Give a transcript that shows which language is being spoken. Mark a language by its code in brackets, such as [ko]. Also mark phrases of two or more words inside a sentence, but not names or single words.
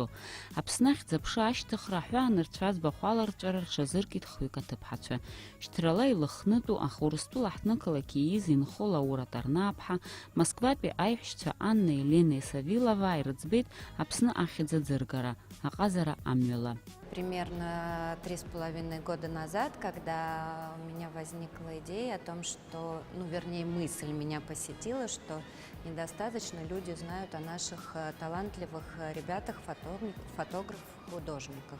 [ab] Аԥсны ахьӡ-аԥша ашьҭыхра аҳәаанырцә аӡбахә аларҵәара рҽазыркит хҩык аҭыԥҳацәа. Шьҭрала илыхнытәу, аха Урыстәыла ҳҭнықалақь ииз инхо Лаура Тарнааԥҳа, Москватәи аиҳәшьцәа Аннеи Ленеи Савилова ирыӡбеит Аԥсны ахьӡ аӡыргара, аҟазара амҩала. [ru] Примерно 3,5 года назад, когда у меня возникла идея о том, что, вернее, мысль меня посетила, что недостаточно люди знают о наших талантливых ребятах, фотографах-художниках.